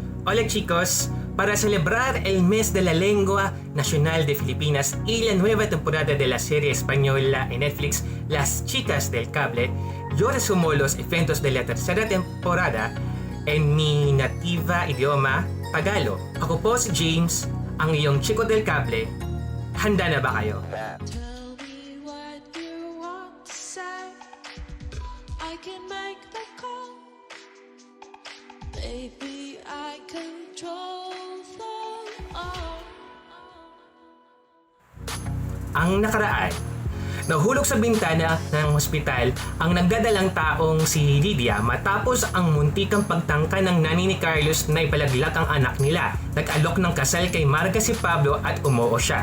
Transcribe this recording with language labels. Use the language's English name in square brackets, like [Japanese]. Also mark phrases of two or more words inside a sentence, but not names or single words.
[Spanish] Hola chicos, para celebrar el mes de la lengua nacional de Filipinas y la nueva temporada de la serie española en Netflix, Las Chicas del Cable, yo resumo los eventos de la tercera temporada en mi nativa idioma, Tagalog. [Filipino] Ako po si James, ang iyong Chiko del Cable. Handa na ba kayo? [English] Tell me what you want to say. I can make the call. Baby, I control the all. [Filipino] Ang nakaraan, nahulog sa bintana ng ospital ang nagdadalang taong si Lydia matapos ang muntikang pagtangka ng nanay ni Carlos na ipalaglag ang anak nila. Nag-alok ng kasal kay Marga si Pablo at umuo siya.